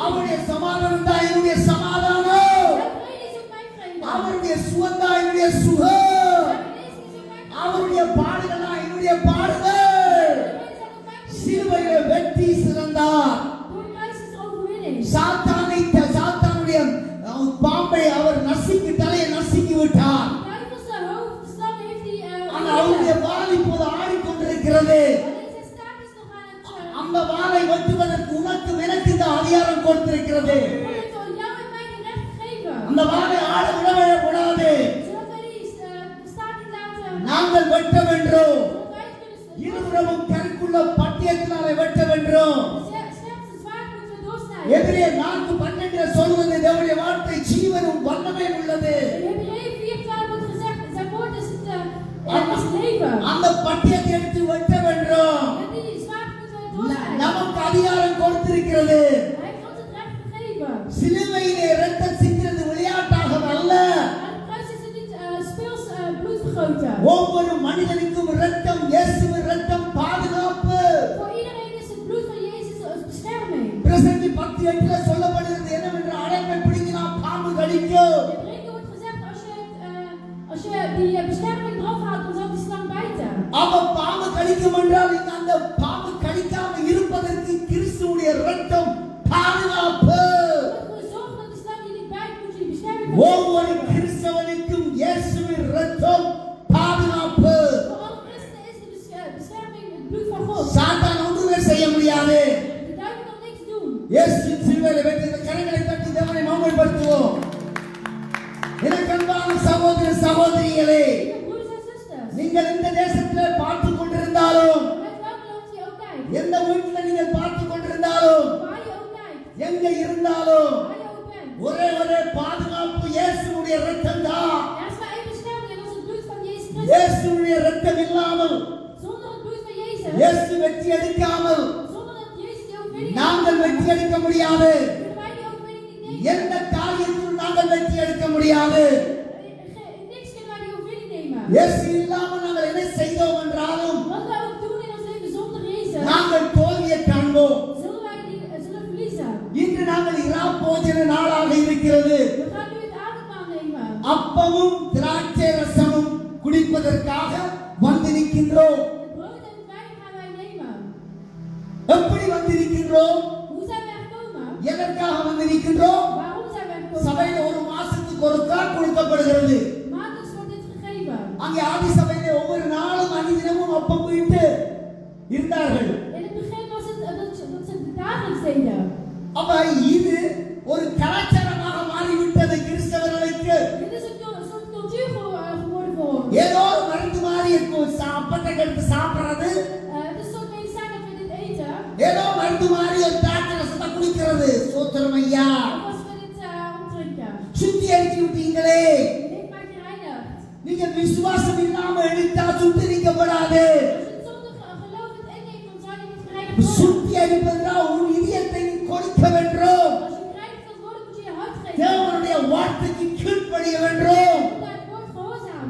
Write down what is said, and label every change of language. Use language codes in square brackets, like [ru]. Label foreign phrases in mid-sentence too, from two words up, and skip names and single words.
[ta] அவருடைய சமாதானம் தான் என்னுடைய சமாதானம். [nl] Zijn vrede is ook mijn vrede. [ta] அவருடைய சுகம் தான் என்னுடைய சுகம். [nl] Zijn genezing is ook mijn [ta] அவருடைய பாடுகள் தான் என்னுடைய பாடுகள். சிலுவையில வெற்றி சிறந்தார். [nl] Door de kruis is er overwinning. [ta] சாத்தானுடைய பாம்பை அவர் நசுக்கி தலையை நசுக்கி விட்டார். [nl] Duivelse hoofd, de slang heeft hij [ta] ஆனால் அவருடைய வால் இப்போது ஆடிக்கொண்டிருக்கிறது. [nl] alleen zijn staart is nog aan het [ta] அந்த வாளை வெட்டுவதற்கு உனக்கு எனக்கு இந்த அதிகாரம் கொடுத்திருக்கிறது. [nl] God heeft al jou en mij de recht gegeven. [ta] அந்த வாளை ஆட விடக்கூடாது. [nl] Zodat wij die staart niet laten. [ta] நாங்கள் வெட்ட வேண்டும். [nl] Zodat wij het kunnen [ta] இருபுறமும் கருக்குள்ள பட்டயத்தினாலே வெட்ட வேண்டும். [nl] scherpste zwaard moeten we doorsnijden. [ta] எபிரேயர் 4:12 சொல்வது தேவனுடைய வார்த்தை ஜீவனும் வல்லமை உள்ளது. [nl] In Hebreeën 4:12 wordt gezegd, zijn woord is het leven. [ta] அந்த பட்டயத்தை எடுத்து வெட்ட வேண்டும். [nl] Met die zwaard moeten we doorsnijden. [ta] நமக்கு அதிகாரம் கொடுத்திருக்கிறது. [nl] Hij heeft ons het recht gegeven. [ta] சிலுவையிலே இரத்தம் சிந்துவது விளையாட்டாக அல்ல. [nl] Aan de kruis is het niet speels bloed vergoten. [ta] ஒவ்வொரு மனிதனுக்கும் இரத்தம், இயேசுவின் இரத்தம் பாதுகாப்பு. [nl] Voor iedereen is het bloed van Jezus als bescherming. [ta] பிரசங்கி 10:8 சொல்லப்படுகிறது என்னவென்று அடைப்பை பிடிங்கினா பாம்பு கடிக்கும். [nl] In Hebreeën wordt gezegd, als je die bescherming eraf haalt, dan zal die slang bijten. [ta] அவ பாம்பு கடிக்கும் என்றால் இங்க அந்த பாம்பு கடிக்காம இருப்பதற்கு கிறிஸ்துவுடைய இரத்தம் பாதுகாப்பு. [nl] Om ervoor te zorgen dat die slang je niet bijt, moet je die bescherming [ta] ஒவ்வொரு கிறிஸ்தவனுக்கும் இயேசுவின் இரத்தம் பாதுகாப்பு. [nl] Voor alle christenen is de bescherming het bloed van God. [ta] சாத்தான் ஒன்றுமே செய்ய முடியாது. [nl] De duivel kan niks doen. [ta] இயேசு சிலுவையிலே வெற்றி கரங்களை தட்டி தேவனை மகிமைப்படுத்துவோம். எனக்கு அன்பான சகோதர சகோதரிகளே, [nl] Lieve broeders en zusters, [ta] நீங்கள் இந்த தேசத்திலே பார்த்து கொண்டிருந்தாலும், [nl] met welk land je ook kijkt, [ta] எந்த வீட்டில் நீங்கள் பார்த்து கொண்டிருந்தாலும், [nl] waar je ook kijkt, [ta] எங்க இருந்தாலும் [nl] waar je ook bent. [ta] ஒரே பாதுகாப்பு இயேசுவுடைய இரத்தம் தான். [nl] Er is maar één bescherming en dat is het bloed van Jezus Christus. [ta] இயேசுவுடைய இரத்தம் இல்லாமல், [nl] Zonder het bloed van Jezus, [ta] இயேசு வெற்றி அடிக்காமல் [nl] zonder dat Jezus die overwinning [ta] நாங்கள் வெற்றி அடிக்க முடியாது. [nl] kunnen wij die overwinning niet nemen. [ta] எந்த காரியத்திலும் நாங்கள் வெற்றி அடிக்க முடியாது. [nl] Niks kunnen wij die overwinning nemen. [ta] இயேசு இல்லாமல் நாங்கள் என்ன செய்தோம் என்றாலும் [nl] Wat wij ook doen in ons leven zonder Jezus, [ta] நாங்கள் தோல்வியை காண்போம். [nl] zullen wij die zullen verliezen. [ta] இன்று நாங்கள் இரா போஜன நாளாக இருக்கிறது. [nl] We gaan nu het avondmaal nemen. [ta] அப்பமும் திராட்சை ரசமும் குடிப்பதற்காக வந்திருக்கின்றோம். [nl] Het brood en het wijn gaan wij nemen. [ta] எப்படி வந்திருக்கின்றோம்? [nl] Hoe zijn wij gekomen? [ta] எதற்காக வந்திருக்கின்றோம்? [nl] Waarom zijn wij gekomen? [ta] சபையில ஒரு மாசத்துக்கு ஒருக்கா கொடுக்கப்படுகிறது. [nl] Maandelijks wordt dit gegeven. [ta] அங்கே ஆதி சபையிலே ஒவ்வொரு நாளும் அனுதினமும் அப்பம் போயிட்டு இருந்தார்கள். [nl] In het begin was het dat ze het dagelijks deden. [ta] அப்ப இது ஒரு கலாச்சாரமாக மாறிவிட்டது கிறிஸ்தவர்களுக்கு. [nl] Dit is een soort cultuur geworden voor ons. [ta] ஏதோ ஒரு மருந்து மாதிரி இருக்கும். அப்பத்தை எடுத்து சாப்பிடுறது, [nl] Het is een soort medicijn dat we dit eten. [ta] ஏதோ மருந்து மாதிரி ஒரு திராட்சை ரசத்தை குடிக்கிறது. சோத்திரம் ஐயா, [nl] Of als we dit opdrinken. [ta] சுத்திகரிச்சு விட்டீங்களே. [nl] Dit heeft mij gereinigd. [ta] நீங்க விசுவாசம் இல்லாம எடுத்தா சுத்திகரிக்கப்படாது. [nl] Als je het zonder geloof het inneemt, dan zou je niet gereinigd worden. [ta] சுத்திகரிப்பதா உன் இதயத்தை நீ கொடுக்க வேண்டும். [nl] Als je gereinigd wilt worden, moet je je hart geven. [ta] தேவனுடைய வார்த்தைக்கு கீழ்ப்படிய வேண்டும். [nl] Je moet naar het woord gehoorzamen.